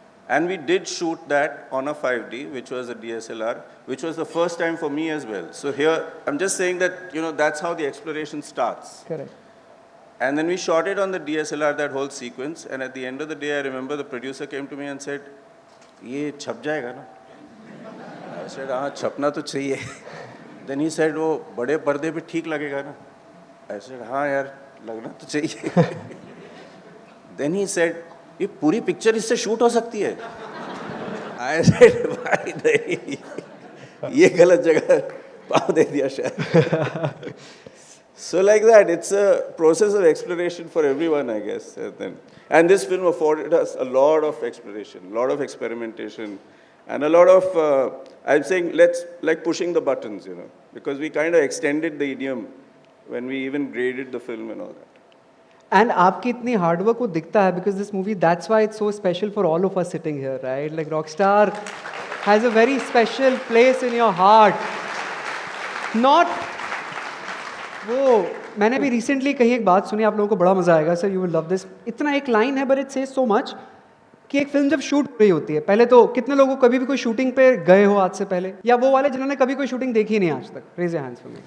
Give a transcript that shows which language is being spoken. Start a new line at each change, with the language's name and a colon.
English: And we did shoot that on a 5D, which was a DSLR, which was the first time for me as well. So here, I'm just saying that, that's how the exploration starts. Correct. And then we shot it on the DSLR, that whole sequence. And at the end of the day, I remember the producer came to me and said,
Hindi: "ये छप जाएगा ना?"
English: I said,
Hindi: "हाँ, छपना तो चाहिए."
English: Then he said,
Hindi: "वो बड़े पर्दे पे ठीक लगेगा ना?"
English: I said,
Hindi: "हाँ यार, लगना तो चाहिए."
English: Then he said,
Hindi: "ये पूरी पिक्चर इससे शूट हो सकती है?"
English: I said,
Hindi: "भाई नहीं, ये गलत जगह पाँव दे दिया शायद."
English: So like that, it's a process of exploration for everyone, I guess. And this film afforded us a lot of exploration, a lot of experimentation, and a lot of, I'm saying, like pushing the buttons, because we kind of extended the idiom when we even graded the film and all that. And
Hindi: आपकी इतनी hard work वो दिखता है
English: because this movie, that's why it's so special for all of us sitting here, right? Like Rockstar has a very special place in your heart.
Hindi: Not वो मैंने भी recently कहीं एक बात सुनी, आप लोगों को बड़ा मजा आएगा sir,
English: You will love this.
Hindi: इतना एक लाइन है
English: but it says so much
Hindi: कि एक फिल्म जब शूट हो रही होती है, पहले तो कितने लोगों कभी भी कोई शूटिंग पे गए हो आज से पहले, या वो वाले जिन्होंने कभी कोई शूटिंग देखी नहीं आज तक,
English: Raise your hands for me.